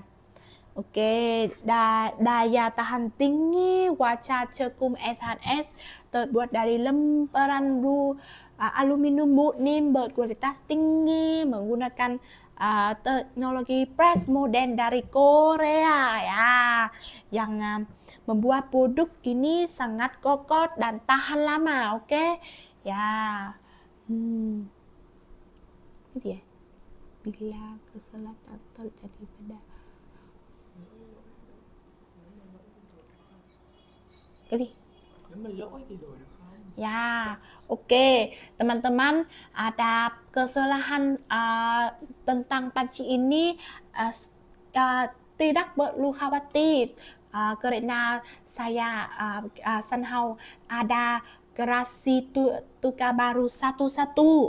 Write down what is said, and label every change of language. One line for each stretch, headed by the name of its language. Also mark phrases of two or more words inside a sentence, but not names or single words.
Indonesian: Oke, daya tahan tinggi wajan cerkum SHS terbuat dari lembaran aluminium murni berkualitas tinggi menggunakan teknologi press modern dari Korea ya, yang membuat produk ini sangat kokoh dan tahan lama, oke? Ya. Gitu ya. Bila kesalahan terjadi pada
Vietnamese: cái gì? Nếu mà lỗi thì đổi được không?
Indonesian: Ya, oke. Teman-teman, ada kesalahan tentang panci ini tidak perlu khawatir. Karena saya somehow ada gerasi tukar baru satu-satu.